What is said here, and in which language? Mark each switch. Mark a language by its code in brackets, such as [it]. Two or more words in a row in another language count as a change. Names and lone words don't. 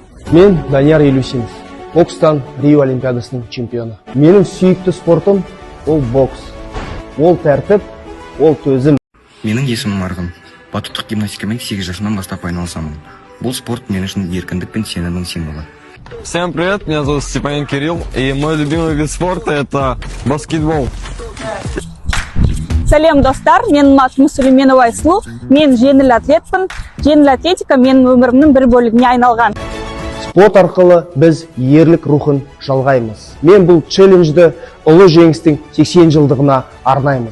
[kk] Мен Данияр Елеусинов, бокстан Рио Олимпиадасының чемпионы. Менің сүйікті спортым ол бокс. Ол тәртіп, ол төзім. Менің есімім Марғын. Батуттық гимнастикамен 8 жасымнан бастап айналысамын. Бұл спорт мен үшін еркіндік пен сенімнің символы. [ru] Всем привет, меня зовут Степанин Кирилл, и мой любимый вид спорта это баскетбол. [kk] Сәлем достар, мен Мат Мүсілменова Айсұлу, мен жеңіл атлетпін. Жеңіл атлетика менің өмірімнің бір бөлігіне айналған. Спорт арқылы біз ерлік рухын жалғаймыз. Мен бұл челленджді ұлы жеңістің 80 жылдығына арнаймын.